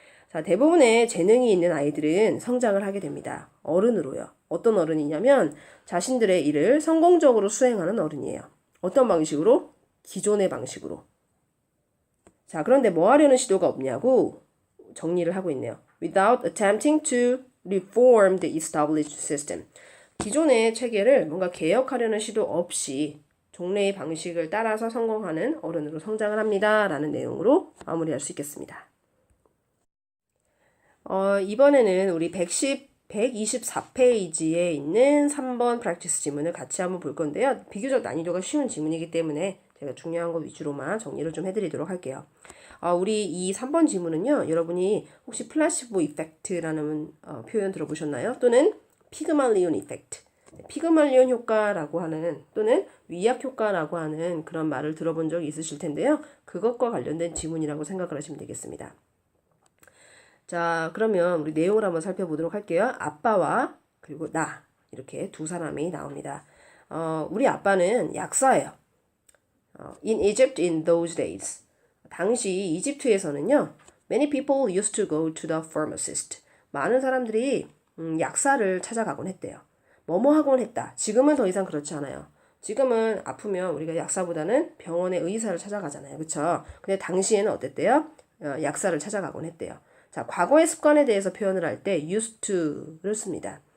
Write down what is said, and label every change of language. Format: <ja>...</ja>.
<ko>자, 대부분의 재능이 있는 아이들은 성장을 하게 됩니다. 어른으로요. 어떤 어른이냐면 자신들의 일을 성공적으로 수행하는 어른이에요. 어떤 방식으로? 기존의 방식으로. 자, 그런데 뭐 하려는 시도가 없냐고 정리를 하고 있네요.</ko> <en>Without attempting to reform the established system.</en> <ko>기존의 체계를 뭔가 개혁하려는 시도 없이 종래의 방식을 따라서 성공하는 어른으로 성장을 합니다. 라는 내용으로 마무리할 수 있겠습니다. 이번에는 우리 124페이지에 있는 3번 프랙티스 지문을 같이 한번 볼 건데요. 비교적 난이도가 쉬운 지문이기 때문에 제가 중요한 거 위주로만 정리를 좀 해드리도록 할게요. 우리 이 3번 지문은요. 여러분이 혹시 플라시보 이펙트라는 표현 들어보셨나요? 또는 피그말리온 이펙트, 피그말리온 효과라고 하는 또는 위약 효과라고 하는 그런 말을 들어본 적이 있으실 텐데요. 그것과 관련된 지문이라고 생각을 하시면 되겠습니다. 자, 그러면 우리 내용을 한번 살펴보도록 할게요. 아빠와 그리고 나 이렇게 두 사람이 나옵니다. 우리 아빠는 약사예요.</ko> <en>In Egypt in those days.</en> <ko>당시 이집트에서는요.</ko> <en>Many people used to go to the pharmacist.</en> <ko>많은 사람들이 약사를 찾아가곤 했대요. 뭐뭐 하곤 했다. 지금은 더 이상 그렇지 않아요. 지금은 아프면 우리가 약사보다는 병원의 의사를 찾아가잖아요. 그렇죠? 근데 당시에는 어땠대요? 약사를 찾아가곤 했대요. 자, 과거의 습관에 대해서 표현을 할 때 used to를 씁니다.</ko>